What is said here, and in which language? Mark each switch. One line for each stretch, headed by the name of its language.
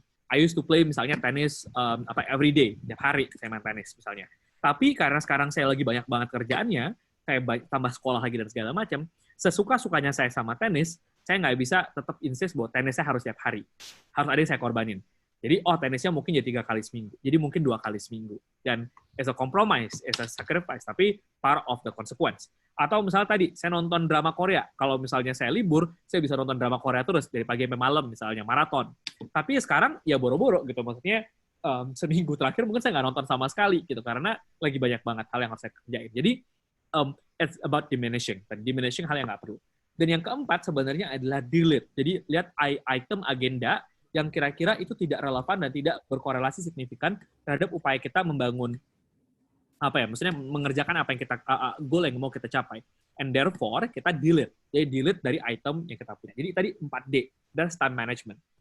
English: I used to play
Indonesian: misalnya tenis
English: every day,
Indonesian: tiap hari saya main tenis misalnya. Tapi karena sekarang saya lagi banyak banget kerjaannya, saya tambah sekolah lagi dan segala macam, sesuka-sukanya saya sama tenis, saya nggak bisa tetap insist bahwa tenisnya harus tiap hari. Harus ada yang saya korbanin. Jadi, tenisnya mungkin jadi 3 kali seminggu. Jadi mungkin 2 kali seminggu. Dan
English: as a compromise, as a sacrifice,
Indonesian: tapi
English: part of the consequence.
Indonesian: Atau misalnya tadi, saya nonton drama Korea. Kalau misalnya saya libur, saya bisa nonton drama Korea terus, dari pagi sampai malam, misalnya maraton. Tapi sekarang, ya boro-boro gitu. Maksudnya, seminggu terakhir mungkin saya nggak nonton sama sekali, gitu. Karena lagi banyak banget hal yang harus saya kerjain. Jadi,
English: it's about diminishing.
Indonesian: Dan diminishing hal yang nggak perlu. Dan yang keempat sebenarnya adalah delete. Jadi lihat item agenda yang kira-kira itu tidak relevan dan tidak berkorelasi signifikan terhadap upaya kita membangun maksudnya mengerjakan apa yang kita goal yang mau kita capai.
English: And therefore
Indonesian: kita delete. Jadi delete dari item yang kita punya. Jadi tadi 4D,
English: that's time management.